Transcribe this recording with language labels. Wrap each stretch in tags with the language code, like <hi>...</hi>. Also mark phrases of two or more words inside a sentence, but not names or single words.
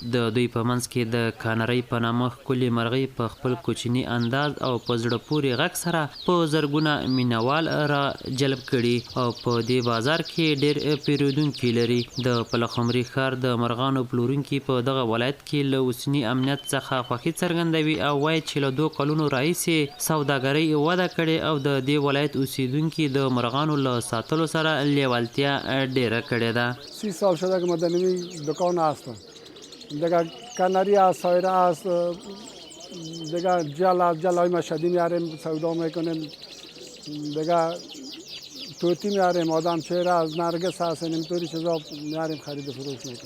<ps>د دوی په منځ کې د کانرۍ په نامه ښکلې مرغۍ په خپل کوچني انداز او په زړه پورې غږ سره په زرګونه مینوال را جلب کړي او په دې بازار کې ډېر پیرودونکي لري. د پلخمري ښار د مرغانو پلورونکي په دغه ولایت کې له اوسني امنیت څخه خوښي څرګندوي او وایي چې له 2 کلونو راهیسې سوداګرۍ وده کړې او د دې ولایت اوسیدونکي د مرغانو له ساتلو سره لیوالتیا ډېره کړې ده.</ps> <fa>30 سال شده که ما در این دکان هستم. دیگه کناری هست، سایره هست، دیگه جلای مشهدی میاریم سودا میکنیم، دیگه توتی میاریم، آدم چهره از نرگس هست، اینطوری چیزا میاریم خرید و فروش میکنیم.</fa>